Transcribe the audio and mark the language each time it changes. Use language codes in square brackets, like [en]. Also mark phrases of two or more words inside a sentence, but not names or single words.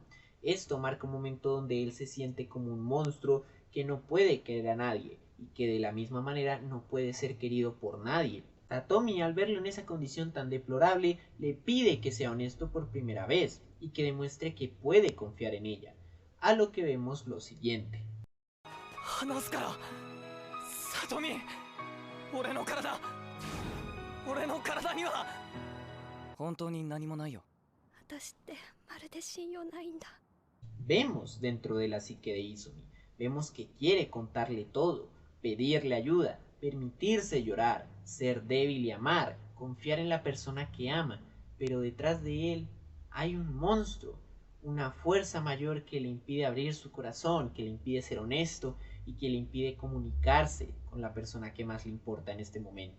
[es] Esto marca un momento donde él se siente como un monstruo que no puede querer a nadie y que de la misma manera no puede ser querido por nadie. Satomi, al verlo en esa condición tan deplorable, le pide que sea honesto por primera vez y que demuestre que puede confiar en ella, a lo que vemos lo siguiente. [ja] 話すから里見俺の体には本当に何もないよ。私ってまるで信用ないんだ。 [es] Vemos dentro de la psique de Izumi, vemos que quiere contarle todo, pedirle ayuda, permitirse llorar, ser débil y amar, confiar en la persona que ama, pero detrás de él hay un monstruo, una fuerza mayor que le impide abrir su corazón, que le impide ser honesto y que le impide comunicarse con la persona que más le importa en este momento.